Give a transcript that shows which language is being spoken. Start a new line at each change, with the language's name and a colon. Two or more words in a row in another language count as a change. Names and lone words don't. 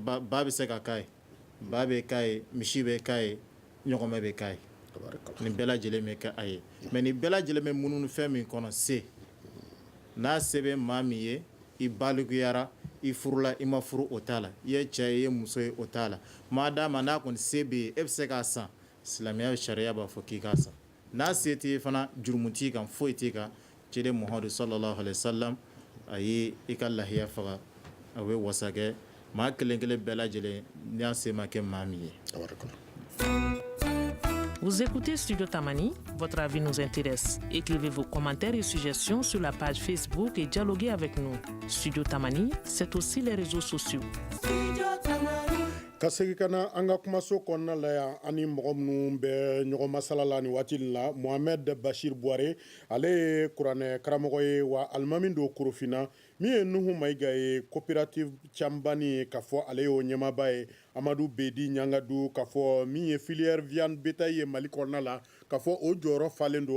Bambara: ba bɛ se ka k'a ye ba bɛ k'a ye misi bɛ k'a ye ɲɔgɔmɛ bɛ k'a ye nin bɛɛ lajɛlen bɛ kɛ a ye mɛ nin bɛɛ lajɛlen bɛ mununu fɛn min kɔnɔ se n'a se bɛ maa min ye i balikuyara i furula i ma furu o t'a la i ye cɛ ye i ye muso ye o t'a la maa d'a ma n'a kɔni se bɛ yen e bɛ se k'a san silamɛya sariya b'a fɔ k'i k'a san n'a se t'i fana jurumu t'i kan foyi t'i kan ciden muhamadu
Arabic: صلى الله عليه وسلم
Bambara: a ye i ka lahiya faga a bɛ wasa kɛ maa kelen kelen bɛɛ lajɛlen n'a se ma kɛ maa min ye.
French: Vous écoutez Studio Tamani, votre avis nous intéresse. Écrivez vos commentaires et suggestions sur la page Facebook et dialoguez avec nous. Studio Tamani, c'est aussi les réseaux sociaux.
Bambara: Ka segi kana an ka kumaso kɔnɔna la yan ani mɔgɔ minnu bɛ ɲɔgɔn masala la ni waati la Mohamed Bashir Buare ale ye kuranɛ karamɔgɔ ye wa alimami do Korofina min ye Nuhu Mayiga ye coopérative cambani ye k'a fɔ ale y'o ɲɛmaaba ye Amadu Bedi Ɲangadu k'a fɔ min ye
French: filière viande bétail
Bambara: ye Mali kɔnɔna la k'a fɔ o jɔyɔrɔ falen do